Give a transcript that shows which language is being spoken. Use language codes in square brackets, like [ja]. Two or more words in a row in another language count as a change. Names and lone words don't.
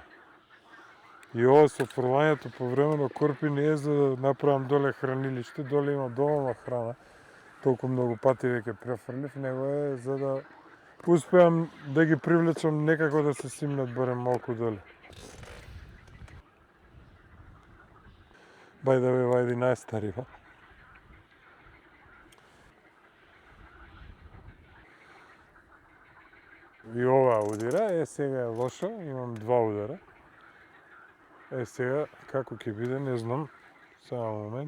[mk] И ова со фрлањето по време на корпи не е за да направам доле хранилиште, доле има доволна храна. Толку многу пати веќе префрлив, него е за да успеам да ги привлечам некако да се симнат барем малку доле. [en] By the way, [mk] ова е 11-та риба. и ова удира, сега е лошо, имам 2 удара. Сега, како ќе биде, не знам, само момент.